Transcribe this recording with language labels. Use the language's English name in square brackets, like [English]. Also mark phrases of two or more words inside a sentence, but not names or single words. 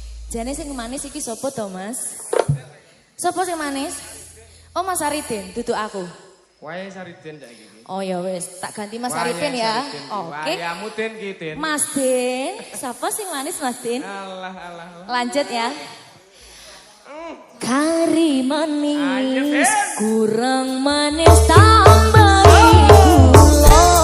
[Javanese] Jane sing manis iki sapa to, Mas? Sapa sing manis? Oh, Mas Aridin, duduk aku. Wae Saridin cak iki. Oh ya wis, tak ganti Mas Aridin ya. Oke. Wayamu Den ki Den. Mas Din, sapa sing manis Mas Din? Allah Allah. Lanjut ya. Kari manis, kurang manis tambahi gula.